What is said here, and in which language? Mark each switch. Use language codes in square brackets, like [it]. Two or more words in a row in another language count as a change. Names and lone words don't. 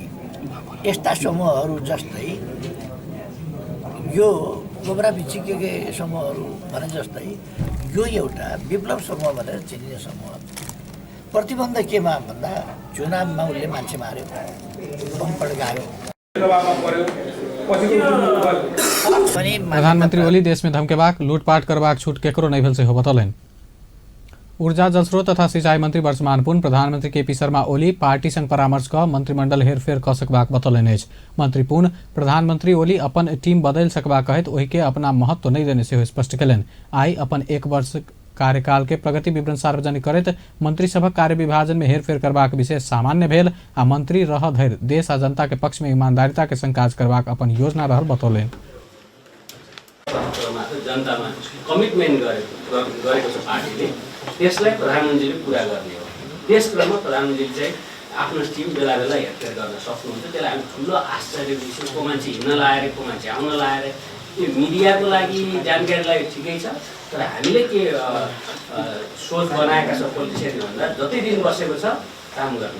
[ne] यस्ता समूहहरू जस्तै यो कोब्रा बिची के समूहहरू भने जस्तै यो एउटा विप्लव समूह भनेर चिनिने समूह। प्रतिबन्ध केमा भन्दा चुनावमा उसले मान्छे मार्यो बम पड्कायो। [mai] प्रधानमंत्री ओली देश में धमकेबाक लूटपाट करबाक छूट केकरो नहीं भेल सेहो बतौलनि। ऊर्जा जलस्रोत तथा सिंचाई मंत्री वर्षमान पुन प्रधानमंत्री केपी शर्मा ओली पार्टी संग परामर्श क मंत्रिमंडल हेरफेर क सकबाक बतौलनि अछि। मंत्री पुन प्रधानमंत्री ओली अपन टीम बदल सकबा कहैत ओहि के अपना महत्व नहीं देने सेहो स्पष्ट कयलनि। आई अपन 1 वर्ष कार्यकाल के प्रगति विवरण सार्वजनिक करैत मंत्रीसभक कार्य विभाजन में हेरफेर करबाक विषय सामान्य भेल आ मंत्री रह धरि देश आ जनता के पक्ष में ईमानदारिता के संग काज करबाक अपन योजना रहल बतौलनि। [ne] जनतामा कमिटमेन्ट गरेको छ पार्टीले त्यसलाई प्रधानमन्त्रीले पुरा गर्ने हो। त्यस क्रममा प्रधानमन्त्रीले चाहिँ आफ्नो टिम बेला बेला हेरफेर गर्न सक्नुहुन्छ। त्यसलाई हामी ठुलो आश्चर्य विषय को मान्छे हिँड्न लाएर को मान्छे आउन लाएर यो मिडियाको लागि जानकारीलाई ठिकै छ तर हामीले के सोच बनाएका छौँ पोलिटिसियनले भन्दा जति दिन बसेको छ काम गर्ने।